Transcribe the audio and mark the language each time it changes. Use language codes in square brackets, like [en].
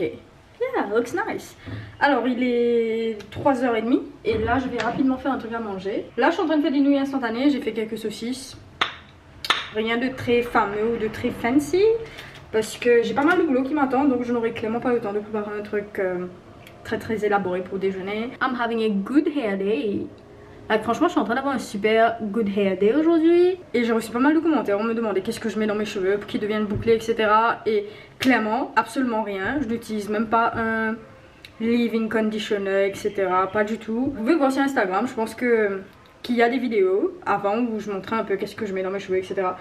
[en] Yeah, looks nice. [fr] Alors il est 3h30 et là je vais rapidement faire un truc à manger. Là je suis en train de faire des nouilles instantanées, j'ai fait quelques saucisses. Rien de très fameux ou de très fancy parce que j'ai pas mal de boulot qui m'attend donc je n'aurai clairement pas le temps de préparer un truc très élaboré pour déjeuner. [en] I'm having a good hair day. [fr] Like, franchement je suis en train d'avoir un super good hair day aujourd'hui et j'ai reçu pas mal de commentaires, on me demandait qu'est-ce que je mets dans mes cheveux pour qu'ils deviennent bouclés etc. Et clairement absolument rien, je n'utilise même pas un leave-in conditioner etc. Pas du tout. Vous pouvez voir sur Instagram, je pense qu'il y a des vidéos avant où je montrais un peu qu'est-ce que je mets dans mes cheveux etc.